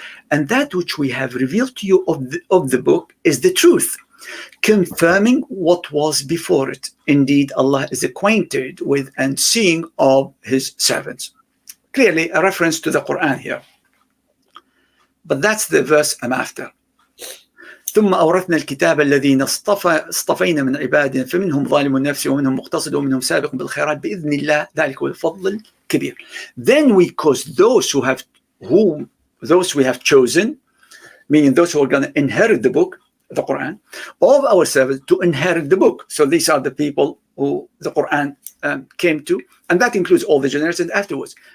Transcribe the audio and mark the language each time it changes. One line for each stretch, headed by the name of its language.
English: And that which we have revealed to you of the book is the truth, confirming what was before it. Indeed, Allah is acquainted with and seeing of his servants. Clearly a reference to the Quran here. But that's the verse I'm after.
Arabic: ثم أورثنا الكتاب الذين اصطفينا من عبادنا فمنهم ظالم النفس ومنهم مقتصد ومنهم سابق بالخيرات بإذن الله ذلك هو الفضل الكبير.
English: Then we cause those we have chosen, meaning those who are going to inherit the book, the Quran, of our servants to inherit the book. So these are the people who the Quran came to, and that includes all the generations afterwards.